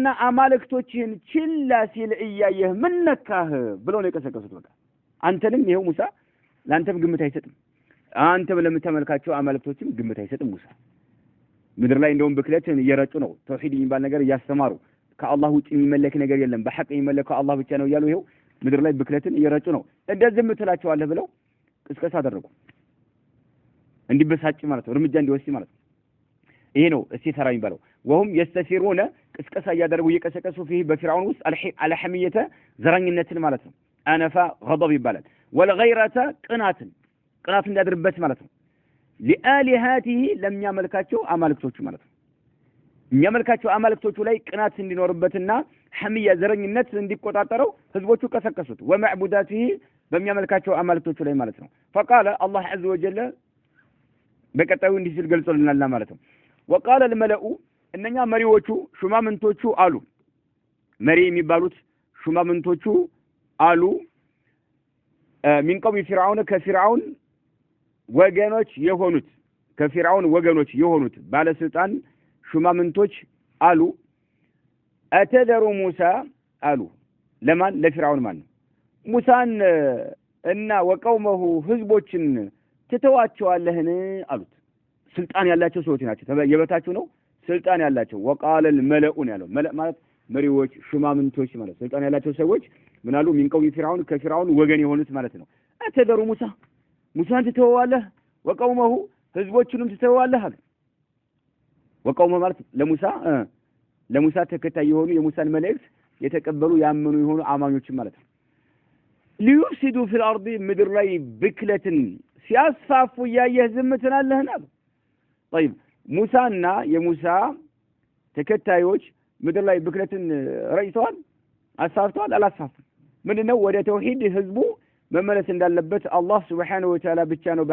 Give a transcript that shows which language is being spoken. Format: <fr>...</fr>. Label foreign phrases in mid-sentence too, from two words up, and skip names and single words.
<am>አማልክቶችን ችላ ሲል እያየህ ምን ነካህ ብለው ነው የቀሰቀሱት በቃ አንተንም ይሄው ሙሳ ላንተም ግምት አይሰጥም አንተም ለምትመልካቸው አማልክቶችም ግምት አይሰጥም ሙሳ ምድር ላይ እንደውም ብክለትን እየረጩ ነው ተውሂድ የሚባል ነገር እያስተማሩ ከአላህ ውጪ የሚመለክ ነገር የለም በሐቅ የሚመለከው አላህ ብቻ ነው እያሉ ይሄው ምድር ላይ ብክለትን እየረጩ ነው እንደዚህ ምትላቸዋለህ ብለው ቅስቀሳ አደረጉ እንዲበሳጭ ማለት ነው እርምጃ እንዲወስድ ማለት ነው ይሄ ነው استثار የሚባለው</am> <ar>وهم يستثيرون</ar> <am>ቅስቀሳ ያደረጉ እየቀሰቀሱ فيه በፍርዓውን ውስጥ على حمية ዘረኝነትን ማለት ነው አነፋ غضب ይባላል والغيرة ቅናትን እንዲያደርበት ማለት ነው لآلهاته ለሚያመልካቸው አማልክቶቹ ማለት ነው የሚያመልካቸው አማልክቶቹ ላይ ቅናት እንዲኖርበትና حمية ዘረኝነት እንዲቆጣጠረው ህዝቦቹ ቀሰቀሱት ومعبوداته በሚያመልካቸው አማልክቶቹ ላይ ማለት ነው</am> <ar>فقال الله عز وجل</ar> <am>በቀጣዩ እንዲህ ሲል ገልጾልናልና ማለት ነው</am> <ar>وقال الملأ</ar> <am>እነኛ መሪዎቹ ሹማምንቶቹ አሉ መሪ የሚባሉት ሹማምንቶቹ አሉ</am> <ar>من قوم فرعون</ar> <am>ከፍርዓውን ወገኖች የሆኑት ባለስልጣን ሹማምንቶች አሉ</am> <ar>أتذر موسى</ar> <am>አሉ ለማን ለፍርዓውን ማን ሙሳን እና ወቀውመሁ ህዝቦችን ትተዋቸዋለህን አሉት ስልጣን ያላቸው ሰዎች ናቸው የበታቸው ነው ስልጣን ያላቸው</am> <ar>وقال الملأ</ar> <am>ያለው መለእ ማለት መሪዎች ሹማምንቶች ማለት ስልጣን ያላቸው ሰዎች ምን አሉ</am> <ar>من قوم فرعون</ar> <am>ከፍርዓውን ወገን የሆኑት ማለት ነው አተደሩ ሙሳን ትተዋለህ ወቀውመሁ ህዝቦቹንም ትተዋለህ አሉ ወቀውመ ማለት ለሙሳ ተከታይ የሆኑ የሙሳን መልእክት የተቀበሉ ያመኑ የሆኑ አማኞች ማለት ነው</am> <ar>ليفسدوا في الارض</ar> <am>ምድር ላይ ብክለትን ሲያስፋፉ ያየህ ዝም ትላለህና طيب ሙሳና የሙሳ ተከታዮች ምድር ላይ ብክለትን ረጭተዋል አሳፍተዋል አላሳፉም ምንድነው ወደ ተውሂድ ህዝቡ መመለስ እንዳለበት አላህ</am> <ar>سبحانه وتعالى</ar> <am>ብቻ ነው</am>